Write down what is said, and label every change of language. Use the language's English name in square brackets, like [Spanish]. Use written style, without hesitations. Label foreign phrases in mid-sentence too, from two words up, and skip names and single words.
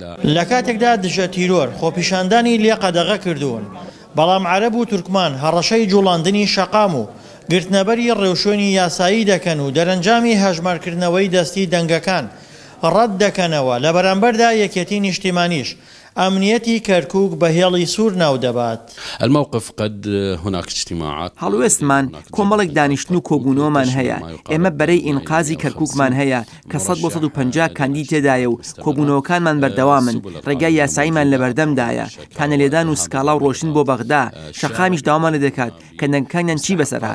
[Central Kurdish] لە کاتێکدا دژە تیرۆر خۆپیشاندانی لێ قەدەغە کردوون بەڵام عەرەب و تورکمان هەڕەشەی جوڵاندنی شەقام و گرتنەبەری ڕێوشۆنی یاسایی دەکەن و دەرەنجامی هەژمارکردنەوەی دەستی دەنگەکان ڕەت دەکەنەوە. لە بەرامبەردا یەکێتی نیشتیمانیش ئەمنیەتی کەرکووک بە هێڵی سوور ناو دەبات. [Arabic] الموقف قد هناك اجتماعات [Central Kurdish] هەڵوێستمان کۆمەڵێک دانیشتن و کۆبوونەوەمان هەیە. ئێمە بەرەی ئینقازی کەرکووکمان هەیە کە 100 بۆ 150 کاندی تێدایە و کۆبوونەوەکانمان بەردەوامن. ڕێگای یاساییمان لە بەردەمدایە. کانەلێدان و سکاڵا و ڕۆشن بۆ بەغدا. شەقامیش داوامان لە دەکات کە دەنگەکانیان چی بەسەرات.